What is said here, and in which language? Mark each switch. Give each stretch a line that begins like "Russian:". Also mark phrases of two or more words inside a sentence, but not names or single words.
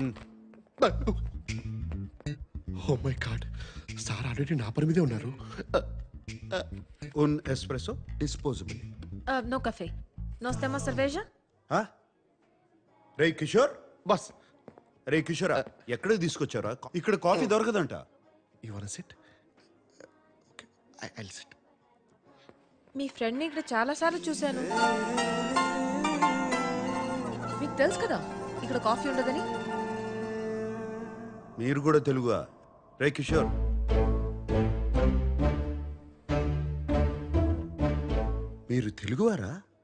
English: Oh my God,
Telugu: సార్ ఆల్రెడీ నా పని మీదే ఉన్నారు. Un espresso disposable.
Portuguese: No café. Nós temos cerveja?
Telugu: రే కిషోర్, బస్ రే కిషోర్, ఎక్కడికి తీసుకొచ్చారా? ఇక్కడ కాఫీ దొరకదంట.
English: You want sit? Okay, I will sit.
Telugu: మీ ఫ్రెండ్ని ఇక్కడ చాలాసార్లు చూశాను. మీకు తెలుసు కదా ఇక్కడ కాఫీ ఉండదని. మీరు కూడా తెలుగుగా? రే కిషోర్, మీరు తెలుగువారా?